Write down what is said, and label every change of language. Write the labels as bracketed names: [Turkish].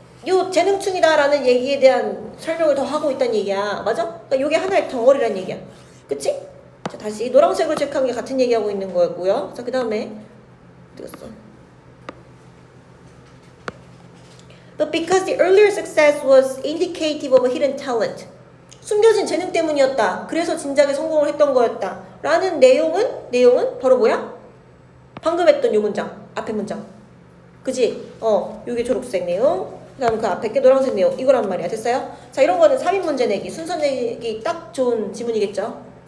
[Korean] 요 재능충이다라는 얘기에 대한 설명을 더 하고 있다는 얘기야. 맞아? 그러니까 요게 하나의 덩어리란 얘기야. 그치? 자, 다시 노란색으로 체크한 게 같은 얘기하고 있는 거고요. 자, 그 다음에 어디 갔어? [English] But because the earlier success was indicative of a hidden talent. [Korean] 숨겨진 재능 때문이었다. 그래서 진작에 성공을 했던 거였다. 라는 내용은 바로 뭐야? 방금 했던 요 문장. 앞에 문장. 그지? 요게 초록색 내용. 그 다음 그 앞에 게 노란색 내용. 이거란 말이야. 됐어요? 자, 이런 거는 3인 문제 내기, 순서 내기 딱 좋은 지문이겠죠?